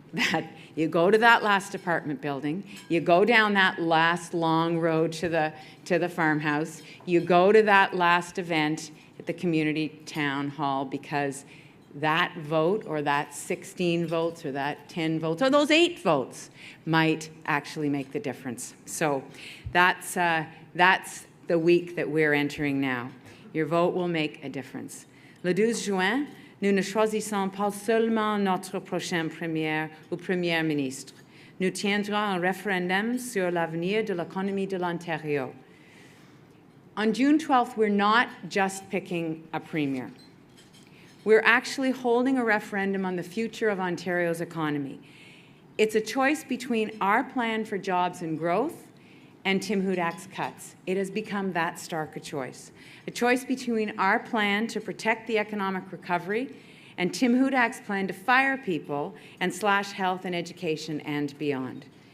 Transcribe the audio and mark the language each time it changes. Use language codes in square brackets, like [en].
[en] that you go to that last apartment building, you go down that last long road to the farmhouse, you go to that last event at the community town hall, because that vote or that 16 votes or that 10 votes or those 8 votes might actually make the difference. So that's the week that we're entering now. Your vote will make a difference. [fr] Le 12 juin, nous ne choisissons pas seulement notre prochaine première ou premier ministre. Nous tiendrons un référendum sur l'avenir de l'économie de l'Ontario. [en] On June 12th, we're not just picking a premier. We're actually holding a referendum on the future of Ontario's economy. It's a choice between our plan for jobs and growth and Tim Hudak's cuts. It has become that stark a choice. A choice between our plan to protect the economic recovery and Tim Hudak's plan to fire people and slash health and education and beyond.